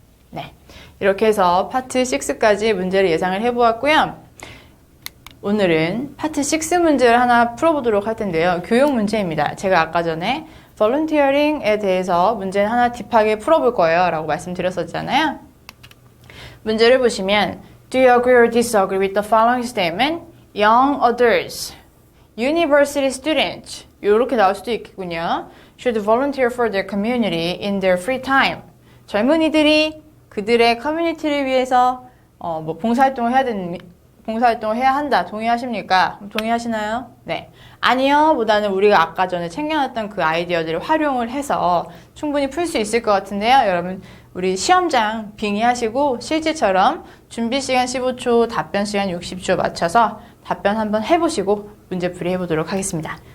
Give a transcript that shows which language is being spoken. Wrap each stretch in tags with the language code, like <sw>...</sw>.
<ko>네, 이렇게 해서 파트 6까지 문제를 예상을 해보았고요. 오늘은 파트 6 문제를 하나 풀어보도록 할 텐데요. 교육 문제입니다. 제가 아까 전에 volunteering에 대해서 문제는 하나 딥하게 풀어볼 거예요 라고 말씀드렸었잖아요. 문제를 보시면</ko> <en>Do you agree or disagree with the following statement? Young adults, university students</en> <ko>이렇게 나올 수도 있겠군요.</ko> <en>Should volunteer for their community in their free time.</en> <ko>젊은이들이 그들의 커뮤니티를 위해서 봉사활동을 해야 한다. 동의하십니까? 동의하시나요? 네. 아니요. 보다는 우리가 아까 전에 챙겨놨던 그 아이디어들을 활용을 해서 충분히 풀 수 있을 것 같은데요. 여러분, 우리 시험장 빙의하시고 실제처럼 준비 시간 15초, 답변 시간 60초 맞춰서 답변 한번 해보시고 문제풀이 해보도록 하겠습니다.</ko>